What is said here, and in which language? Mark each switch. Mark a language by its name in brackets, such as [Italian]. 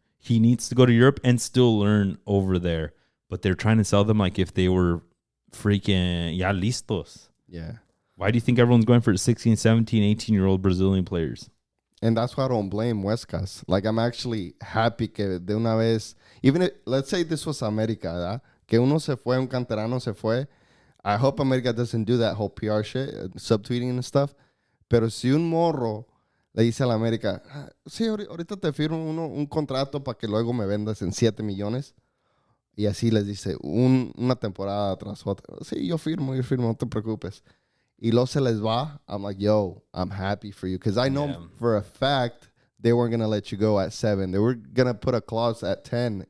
[English] He needs to go to Europe and still learn over there. But they're trying to sell them like if they were freaking ya listos. Yeah. Why do you think everyone's going for 16, 17, 18-year-old Brazilian players? And that's why I don't blame Huescas. Like, I'm actually happy que de una vez, even if, let's say this was America, ¿verdad? [Spanish] Que uno se fue, un canterano se fue. [English] I hope America doesn't do that whole PR shit, subtweeting and stuff. [Spanish] Pero si un morro le dice a la América, sí, ahorita te firmo un contrato para que luego me vendas en 7 millones. Y así les dice una temporada tras otra. Sí, yo firmo, no te preocupes. Y luego se les va. [English] I'm like, yo, I'm happy for you. Because I know for a fact they weren't going to let you go at 7. They were going to put a clause at 10.